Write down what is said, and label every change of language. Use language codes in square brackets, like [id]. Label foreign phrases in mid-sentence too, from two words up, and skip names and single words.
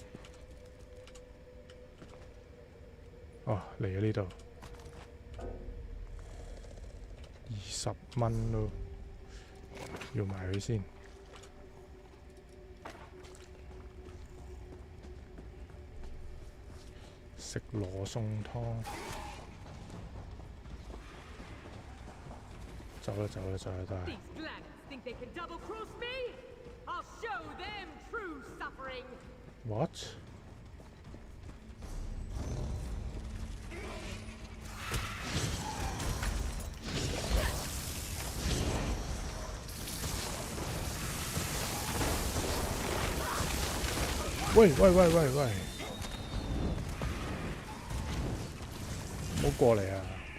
[yue] 哦，嚟咗呢度，20蚊咯，要埋佢先。食羅宋湯。走啦，走啦，走啦，走啦！ [en] Think they can double-cross me? I'll show them true suffering. What? [yue] 喂！唔好過嚟啊！